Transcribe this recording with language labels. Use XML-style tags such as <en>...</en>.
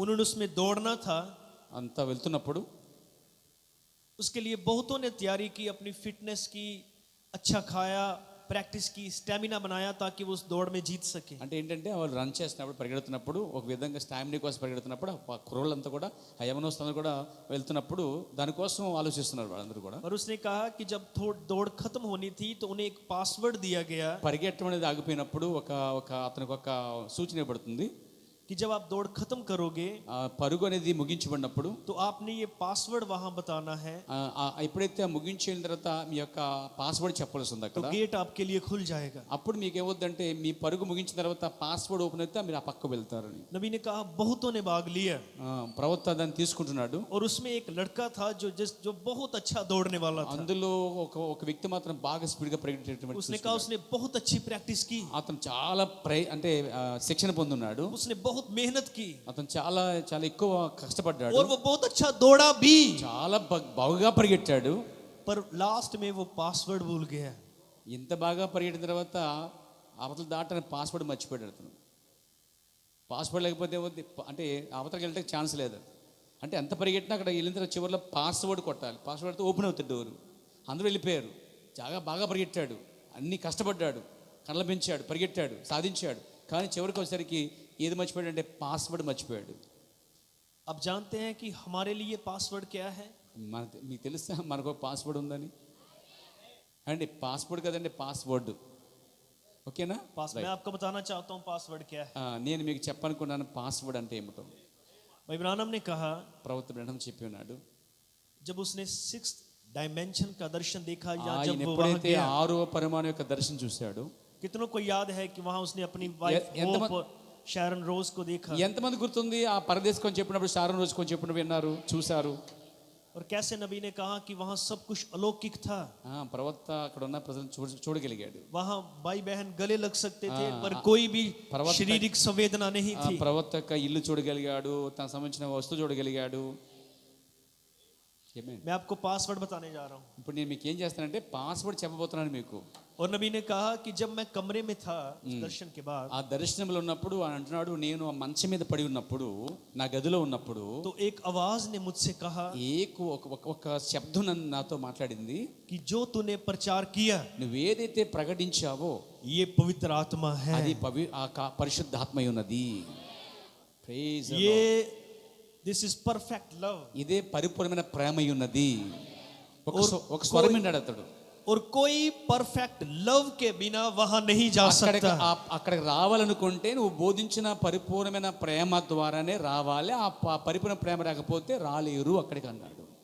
<hi>उन्होंने उसमें दौड़ना था।</hi> <te>అంతా వెళ్తున్నప్పుడు</te> <hi>उसके लिए बहुतों ने तैयारी की, अपनी फिटनेस की, अच्छा खाया, प्रैक्टिस की, स्टैमिना बनाया ताकि वो उस दौड़ में जीत सके।</hi> <te>అంటే ఏంటంటే వాళ్ళు రన్ చేస్తున్నప్పుడు పరిగెడుతున్నప్పుడు ఒక విధంగా స్టామినా కోసం పరిగెడుతున్నప్పుడు ఆ కుర్రోళ్ళంతా కూడా ఆ యవనస్తులందరూ కూడా వెళ్తున్నప్పుడు దానికోసం ఆలోచిస్తున్నారు వాళ్ళందరూ కూడా.</te> <hi>और उसने कहा कि जब दौड़ खत्म होनी थी तो उन्हें एक पासवर्ड दिया गया</hi> <te>పరిగెట్టడం అనేది ఆగిపోయినప్పుడు ఒక ఒక అతనికి ఒక సూచన ఇవ్వబడుతుంది.</te> <hi>कि जब आप दौड़ खत्म करोगे</hi> <te>ఆ పరుగు అనేది ముగించబడినప్పుడు</te> <hi>तो आपने ये पासवर्ड वहां बताना है,</hi> <te>ఎప్పుడైతే ముగించిన తర్వాత మీ యొక్క పాస్వర్డ్ చెప్పాల్సి ఉంది</te> <hi>तो</hi> <te>అక్కడ.</te> <hi>गेट आपके लिए खुल जाएगा।</hi> <te>అప్పుడు మీకు ఏమవుద్దంటే మీ పరుగు ముగించిన తర్వాత పాస్వర్డ్ ఓపెన్ అయితే మీరు ఆ పక్క వెళ్తారని.</te> <hi>नबी ने कहा बहुतों ने भाग लिया</hi> <te>ప్రవక్త దాన్ని తీసుకుంటున్నాడు.</te> <hi>और उसमें एक लड़का था जो बहुत अच्छा दौड़ने वाला था।</hi> <te>అందులో ఒక ఒక వ్యక్తి మాత్రం బాగా స్పీడ్ గా పరిగెట్టేటువంటి</te> <hi>उसने कहा उसने बहुत अच्छी प्रैक्टिस की,</hi> <te>అతను చాలా అంటే శిక్షణ పొందున్నాడు.</te> <hi>उसने बहुत मेहनत की</hi> <te>అతను చాలా చాలా ఎక్కువ కష్టపడ్డాడు.</te> <hi>और वो बहुत अच्छा दौड़ा भी,</hi> <te>చాలా బాగా పరిగెట్టాడు.</te> <hi>पर लास्ट में वो पासवर्ड भूल गया।</hi> <te>ఇంత బాగా పరిగెట్టిన తర్వాత అవతల దాటని పాస్వర్డ్ మర్చిపోయాడు అతను. పాస్వర్డ్ లేకపోతే ఏమవుద్ది అంటే అవతలకి వెళ్ళడానికి ఛాన్స్ లేదు. అంటే ఎంత పరిగెట్టినా అక్కడ వెళ్ళిన తర్వాత చివరిలో పాస్వర్డ్ కొట్టాలి. పాస్వర్డ్ అయితే ఓపెన్ అవుతుంది డోరు. అందరూ వెళ్ళిపోయారు. బాగా పరిగెట్టాడు, అన్ని కష్టపడ్డాడు, కళ్ళ పెంచాడు, పరిగెట్టాడు, సాధించాడు. కానీ చివరికి వచ్చేసరికి ఏది మర్చిపోయాడు అంటే పాస్వర్డ్ మర్చిపోయాడు.</te> <hi>अब जानते हैं कि हमारे लिए पासवर्ड क्या है?</hi> <te>మీకు తెలుసా మనకు పాస్వర్డ్ ఉందని? అండి పాస్వర్డ్ కదండి, పాస్వర్డ్. ఓకేనా?</te> <hi>मैं आपको बताना चाहता हूँ पासवर्ड क्या है।</hi> <te>నేను మీకు చెప్పనుకున్నాను పాస్వర్డ్ అంటే ఏమిటో.</te> <hi>भाई ब्रानम ने कहा,</hi> <te>ప్రవక్త బ్రహ్మం చెప్పి ఉన్నాడు,</te> <hi>जब उसने 6th डायमेंशन का दर्शन देखा या</hi> <te>ఆయన</te> <hi>जब वो वहां</hi> <te>ఎప్పుడైతే</te> <hi>गया,</hi> <te>6వ పరిమాణం యొక్క దర్శనం చూశాడు.</te> <hi>कितनों को याद है कि वहां उसने अपनी वाइफ शारन रोज को देखा?</hi> <te>ఎంతమంది గుర్తుంది ఆ పరదేశ్ కొంచెం చెప్పినప్పుడు షారోన్ రోజు కొంచెం చెప్పినప్పుడు విన్నారు, చూశారు?</te> <hi>और कैसे नबी ने कहा कि वहां सब कुछ अलौकिक था।</hi> <te>ప్రవక్త అక్కడ ఉన్న ప్రజలను చూడగలిగాడు.</te> <hi>वहां भाई बहन गले लग सकते थे पर कोई भी शारीरिक संवेदना नहीं थी।</hi> <te>ప్రవక్త యొక్క ఇల్లు చూడగలిగాడు, తన సంబంధించిన వస్తువు చూడగలిగాడు.</te> <hi>मैं आपको पासवर्ड बताने जा रहा हूँ।</hi> <te>ఇప్పుడు నేను మీకు ఏం చేస్తానంటే పాస్వర్డ్ చెప్పబోతున్నాను మీకు.</te> <hi>और नबी ने कहा कि जब मैं कमरे में था दर्शन के बाद,</hi> <te>ఆ దర్శనంలో ఉన్నప్పుడు ఆయన అంటున్నాడు, నేను ఆ మంచం మీద పడి ఉన్నప్పుడు, నా గదిలో ఉన్నప్పుడు,</te> <hi>तो एक आवाज ने मुझसे कहा,</hi> <te>ఒక శబ్దం నాతో మాట్లాడింది,</te> <hi>कि जो तूने प्रचार किया,</hi> <te>నువ్వేదైతే ప్రకటించావో</te> <hi>ये पवित्र आत्मा है,</hi> <te>అది పరిశుద్ధాత్మై ఉన్నది.</te> <en>praise the</en> <hi>ये</hi> <en>Lord. This is perfect love.</en> <te>ఇదే పరిపూర్ణమైన ప్రేమై ఉన్నది. ఒక స్వరం విన్నాడు అతడు.</te> <hi>और कोई परफेक्ट लव के बिना वहां नहीं जा सकता।</hi> <te>అక్కడికి రావాలనుకుంటే నువ్వు బోధించిన పరిపూర్ణమైన ప్రేమ ద్వారానే రావాలి. ఆ పరిపూర్ణ ప్రేమ రాకపోతే రాలేరు అక్కడికి అన్నాడు.</te>